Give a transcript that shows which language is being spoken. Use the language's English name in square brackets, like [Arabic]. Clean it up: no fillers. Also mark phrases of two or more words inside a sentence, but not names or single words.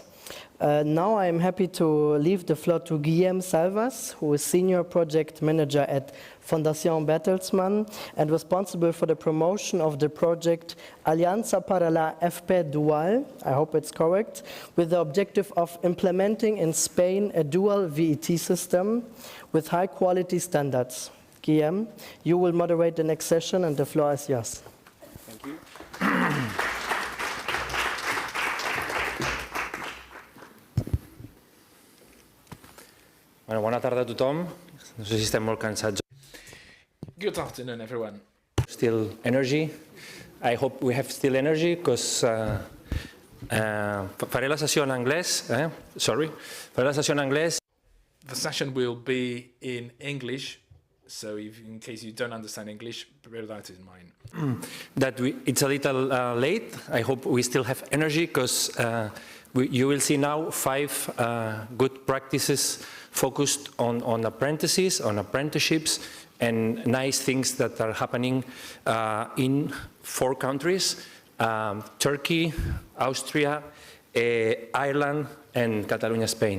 [English] Now I am happy to leave the floor to Guillaume Salvas, who is Senior Project Manager at Fundación Bertelsmann and responsible for the promotion of the project Alianza para la FP Dual, I hope it's correct, with the objective of implementing in Spain a dual VET system with high quality standards. Guillaume, you will moderate the next session and the floor is yours. Thank you. [Catalan] Bueno, bona tarda a tothom. No sé si estem molt cansats. [English] Good afternoon, everyone. Still energy. I hope we have still energy, because [Catalan] faré la sessió en anglès. [English] Sorry. [Catalan] Faré la sessió en anglès. [English] The session will be in English, so if, in case you don't understand English, bear that in mind. It's a little late. I hope we still have energy, because you will see now 5 good practices focused on apprentices, on apprenticeships, and nice things that are happening in 4 countries, Turkey, Austria, Ireland, and Catalonia, Spain.